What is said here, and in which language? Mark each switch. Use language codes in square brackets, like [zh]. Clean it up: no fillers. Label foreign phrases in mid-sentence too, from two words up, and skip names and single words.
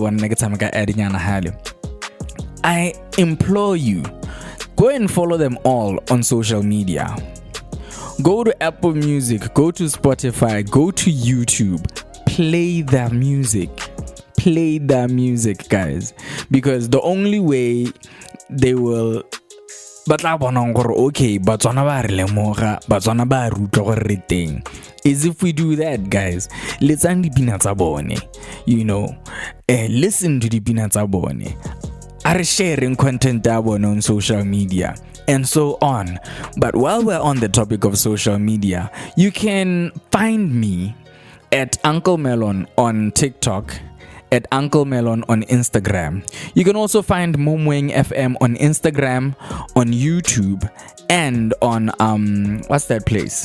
[en] I implore you, go and follow them all on social media. Go to Apple Music, go to Spotify, go to YouTube, play their music, guys, because the only way they will okay, [tn] Botswana ba re lemoga, Botswana ba rutwa gore re teng, [en] is if we do that, guys. [tn] Let's dipina tsa bone, [en] you know, listen to [tn] dipina tsa bone, [en] are sharing content on social media and so on. But while we're on the topic of social media, you can find me at Uncle Melon on TikTok, at Uncle Melon on Instagram. You can also find Moweng FM on Instagram, on YouTube, and on what's that place?